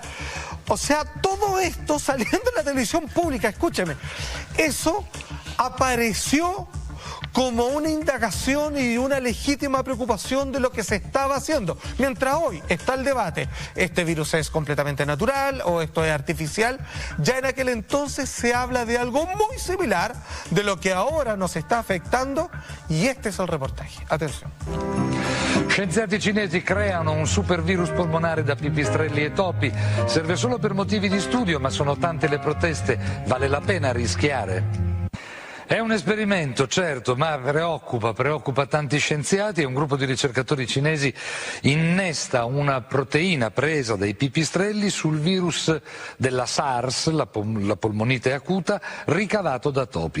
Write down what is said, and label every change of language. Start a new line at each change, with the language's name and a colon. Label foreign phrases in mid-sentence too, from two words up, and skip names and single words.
Spanish: O sea, todo esto saliendo en la televisión pública, escúcheme, eso apareció como una indagación y una legítima preocupación de lo que se estaba haciendo. Mientras hoy está el debate, ¿este virus es completamente natural o esto es artificial? Ya en aquel entonces se habla de algo muy similar de lo que ahora nos está afectando, y este es el reportaje. Atención.
Italian: Scienziati cinesi creano un supervirus polmonare da pipistrelli e topi. Serve solo per motivi di studio, ma sono tante le proteste. Vale la pena rischiare? È un esperimento, certo, ma preoccupa tanti scienziati, e un gruppo di ricercatori cinesi innesta una proteina presa dai pipistrelli sul virus della SARS, la polmonite acuta, ricavato da topi.